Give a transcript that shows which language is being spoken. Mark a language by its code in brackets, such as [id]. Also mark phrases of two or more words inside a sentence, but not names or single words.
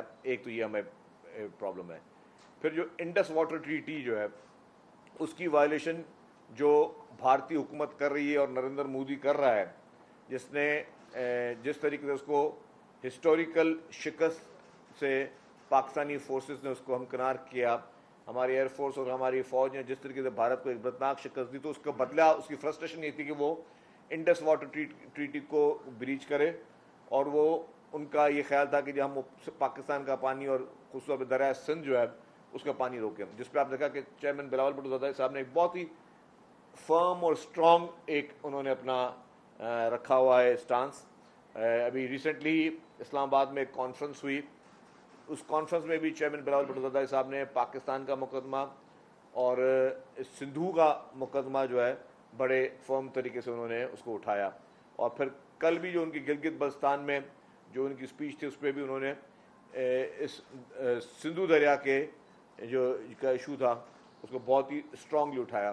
[ur] ایک تو یہ ہمیں پرابلم ہے۔ پھر جو انڈس واٹر ٹریٹی جو ہے اس کی وائلیشن جو بھارتی حکومت کر رہی ہے اور نریندر مودی کر رہا ہے، جس نے جس طریقے سے اس کو ہسٹوریکل شکست سے پاکستانی فورسز نے اس کو ہمکنار کیا، ہماری ایئرفورس اور ہماری فوج نے جس طریقے سے بھارت کو ایک بدناک شکست دی، تو اس کا بدلہ، اس کی فرسٹریشن یہ تھی کہ وہ انڈس واٹر ٹریٹی کو بریچ کرے. اور وہ ان کا یہ خیال تھا کہ جب ہم پاکستان کا پانی اور خصوص دریا سندھ جو ہے اس کا پانی روکیں، جس پر آپ دیکھا کہ چیئرمین بلاول بھٹو زرداری صاحب نے ایک بہت ہی فرم اور سٹرانگ ایک انہوں نے اپنا رکھا ہوا ہے سٹانس. ابھی ریسنٹلی اسلام آباد میں ایک کانفرنس ہوئی، اس کانفرنس میں بھی چیئرمین بلاول بھٹو زرداری صاحب نے پاکستان کا مقدمہ اور سندھو کا مقدمہ جو ہے بڑے فرم طریقے سے انہوں نے اس کو اٹھایا. اور پھر کل بھی جو ان کی گلگت بلتستان میں جو ان کی سپیچ تھی اس پر بھی انہوں نے اس سندھو دریا کے جو کا ایشو تھا اس کو بہت ہی سٹرانگلی اٹھایا.